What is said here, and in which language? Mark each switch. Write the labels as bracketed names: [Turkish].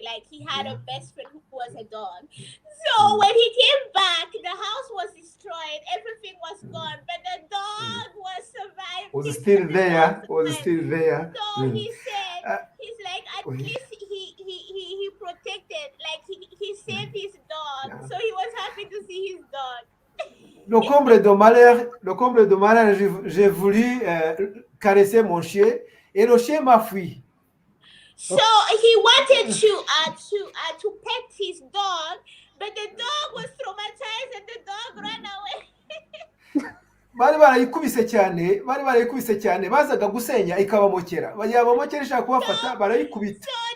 [English] Like he had a best friend who was a dog. So when he came back, the house was destroyed, everything was gone, but the dog was surviving. Was still there. So he said, he's like, at least he protected, like he saved his dog. So he was happy to see his dog. [French] Le comble de malheur, j'ai voulu caresser mon chien et le chien m'a fui. [English] So he wanted to pet his dog, but the dog was traumatized and the dog ran away. [Kinyarwanda] Bari barayikubise cyane bazaga gusenya ikabamokera yabamokera ishaka kubafata barayikubita.